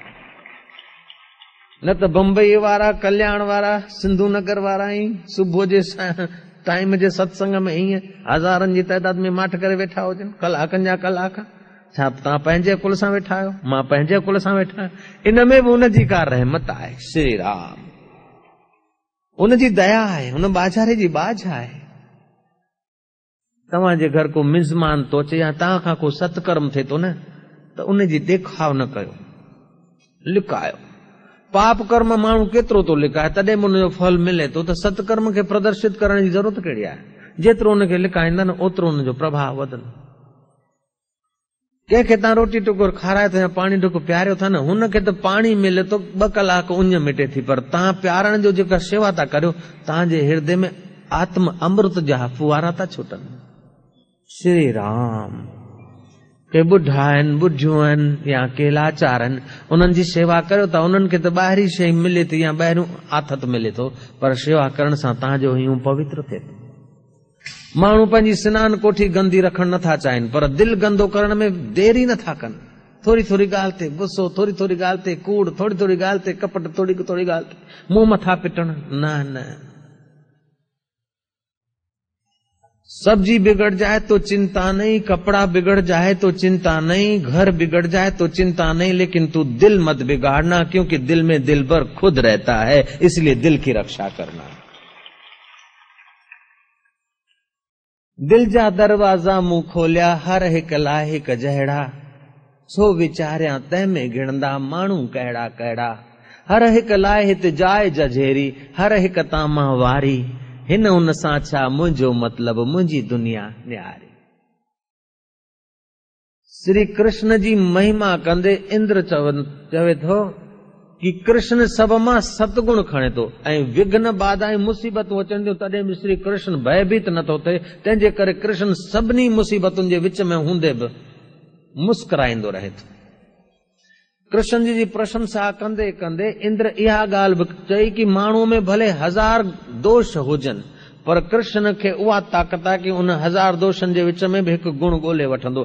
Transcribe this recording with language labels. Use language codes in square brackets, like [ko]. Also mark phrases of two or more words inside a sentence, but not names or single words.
[sd] न त बम्बई वारा, कल्याण वारा, सिंधु नगर वारा ई सुबुह जे टाइम जे सत्संग में हीअं हज़ारनि जी तइदाद में माठ करे वेठा हुजनि, कलाकनि जा कलाक। छा तव्हां पंहिंजे कुल सां वेठा आहियो, मां पंहिंजे कुल सां वेठा आहियां। इन में बि हुनजी का रहमत आहे। श्री राम, हुनजी दया आहे, हुन बाजारे जी बाज आहे। तव्हांजे घर को मिज़मान थो अचे या तव्हां खां को सत्कर्म थिए थो न, त उनजी देखाव न कयो, लिकायो। पाप कर्म माण्हू केतिरो थो लिकाए, तॾहिं बि हुनजो फल मिले थो। त सत्कर्म खे प्रदर्शित करण जी ज़रूरत कहिड़ी आहे? जेतिरो हुनखे लिकाईंदा न ओतिरो हुनजो प्रभाव वधंदो। कंहिंखे तव्हां रोटी टुकुर खारायो था या पाणी टुकुर प्यारियो था न, हुनखे त पाणी मिले थो 2 कलाक उञ मिटे थी, पर तव्हां प्यारण जो जेका शेवा था करियो, तव्हांजे हृदय में आत्म अमृत जा फुवारा था छूटनि। श्री राम। के ॿुढा आहिनि, ॿुढियूं आहिनि या के लाचार आहिनि, उन्हनि जी शेवा करियो था। उन्हनि खे त ॿाहिरी शइ मिले थी या ॿाहिरियों आथत मिले थो, पर शेवा करण सां तव्हांजो हीउ पवित्र थिए थो। माण्हू पंहिंजी सनान कोठी गंदी रखण नथा चाहिनि, पर दिलि गंदो करण में देरी नथा कनि। थोरी थोरी ॻाल्हि ते गुस्सो, थोरी थोरी ॻाल्हि ते कूड़, थोरी थोरी ॻाल्हि ते कपट, थोरी थोरी ॻाल्हि ते मुंहुं मथा पिटण। न, [hi] सब्जी बिगड़ जाए तो चिंता नहीं, कपड़ा बिगड़ जाए तो चिंता नहीं, घर बिगड़ जाए तो चिंता नहीं, लेकिन तू दिल मत बिगाड़ना, क्योंकि दिल में दिलबर खुद रहता है, इसलिए दिल की रक्षा करना। [sd] दिल जा दरवाजा मुंह खोलिया, हर हिक लाइ हिक जहिड़ा, सो विचारिया तंहिं में गिणंदा माण्हू कहिड़ा कहिड़ा। हर हिक लाइ हित जाइ जझेरी, हर हिक तामां वारी, हिन हुन सां छा मुंहिंजो मतलब, मुंहिंजी दुनिया न्यारी। श्री कृष्ण जी महिमा कंदे इंद्र चवे थो कि कृष्ण सब मां सतगुण खणे थो ऐं विघ्न बाधा मुसीबतूं अचनि थियूं, तॾहिं बि श्री कृष्ण भयभीत नथो थिए। तंहिंजे करे कृष्ण सभिनी मुसीबतुनि जे विच में हूंदे बि मुस्कुराईंदो रहे थो। कृष्ण जी प्रशंसा कंदे कंदे इंद्र इहा ॻाल्हि बि चई कि माण्हू में भले 1000 दोष हुजनि, पर कृष्ण खे उहा ताक़त आहे कि उन 1000 दोषनि जे विच में बि हिकु गुण ॻोल्हे वठंदो।